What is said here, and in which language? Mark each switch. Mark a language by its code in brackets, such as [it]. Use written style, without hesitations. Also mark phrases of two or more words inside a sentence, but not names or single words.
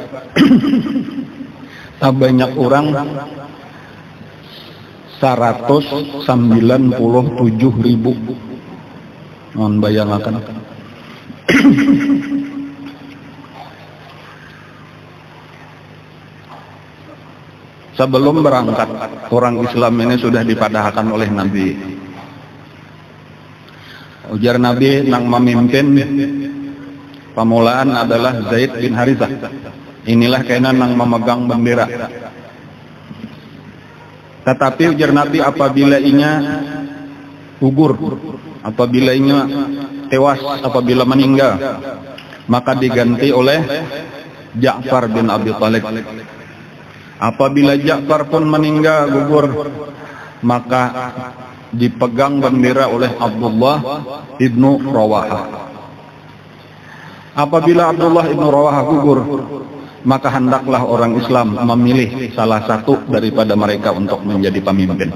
[id] Tak banyak orang 197.000. Mohon bayangkan. Sebelum berangkat, orang Islam ini sudah dipadahkan oleh Nabi. [bjn] Ujar Nabi, nang memimpin pamulaan adalah Zaid bin Harithah. Inilah kena nang memegang bendera. Tetapi ujar Nabi, apabila inya gugur, apabila inya tewas, apabila meninggal, maka diganti oleh Ja'far bin Abi Thalib. [id] Apabila Ja'far pun meninggal gugur, maka dipegang bendera oleh Abdullah ibnu Rawahah. Apabila Abdullah ibnu Rawahah gugur, maka hendaklah orang Islam memilih salah satu daripada mereka untuk menjadi pemimpin.